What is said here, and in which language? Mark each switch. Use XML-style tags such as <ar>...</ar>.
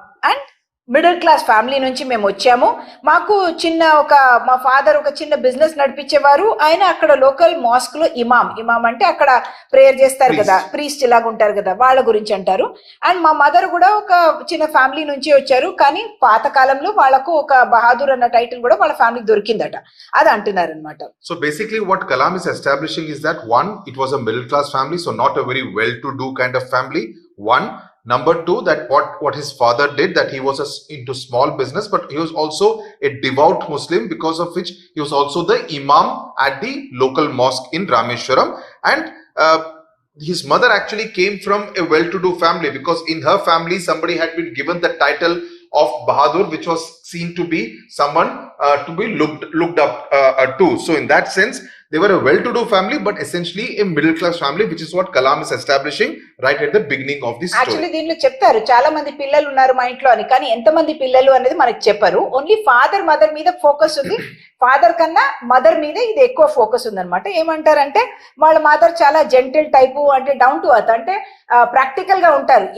<te>And middle class family నుంచి మేము వచ్చాము. మాకు మా ఫాదర్ ఒక చిన్న బిజినెస్ నడిపించేవారు. ఆయన అక్కడ లోకల్ మాస్క్ లో ఇమాం అంటే అక్కడ ప్రేయర్ చేస్తారు కదా, ప్రీస్ట్ ఇలాగ ఉంటారు కదా, వాళ్ళ గురించి అంటారు. అండ్ మా మదర్ కూడా ఒక చిన్న ఫ్యామిలీ నుంచి వచ్చారు, కానీ పాత కాలంలో వాళ్ళకు ఒక బహాదూర్ అన్న టైటిల్ కూడా వాళ్ళ ఫ్యామిలీకి దొరికిందట, అది అంటున్నారు అనమాట.</te> <en>So basically what Kalam is establishing is that one, it was a middle class family, so not a very well to do kind of family. One, number two, that what his father did, that he was into small business, but he was also a devout Muslim, because of which he was also the imam at the local mosque in Rameshwaram. And his mother actually came from a well-to-do family, because in her family somebody had been given the title of Bahadur, which was seen to be someone to be looked up to. So in that sense, They were a well-to-do family, but essentially a middle-class family, which is what Kalam is establishing right at the beginning of this story.</en> <te>Actually దీనిలో చెప్తారు చాలా మంది పిల్లలు ఉన్నారు మా ఇంట్లో అని, కానీ ఎంతమంది పిల్లలు అనేది మనకు చెప్పరు. ఓన్లీ ఫాదర్ మదర్ మీద ఫోకస్ ఉంది. ఫాదర్ కన్నా మదర్ మీద ఇది ఎక్కువ ఫోకస్ ఉందన్నమాట. ఏమంటారంటే వాళ్ళ మదర్ చాలా జెంటిల్ టైపు, అంటే డౌన్ టు అర్త్, అంటే ప్రాక్టికల్ గా ఉంటారు.</te>